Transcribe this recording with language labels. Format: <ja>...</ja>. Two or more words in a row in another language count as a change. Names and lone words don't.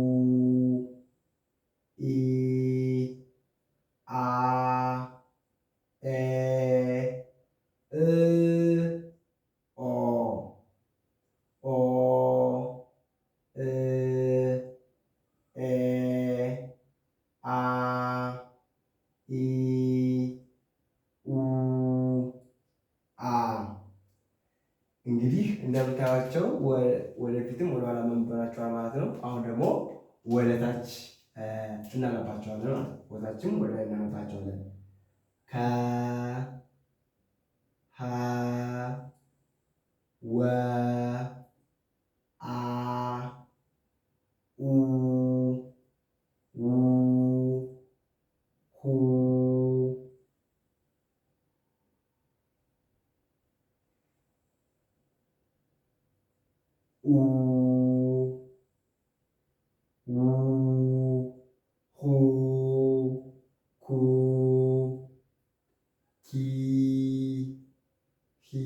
<am>ኢ አ ኤ እ ኦ ኦ እ ኤ አ ኢ ኡ አ። እንግዲህ እንደምታዩቸው ወደፊትም ወደኋላ መንበራቸዋል ማለት ነው። አሁን ደግሞ ወደታች እናነባቸዋለን ማለት ነው። ወደታችም ወደ ላይ እናነባቸዋለን። ከ ሀ ወ አ ኡ ው ሁ ኡ ው ሁ ኩ ኪ ሂ</am>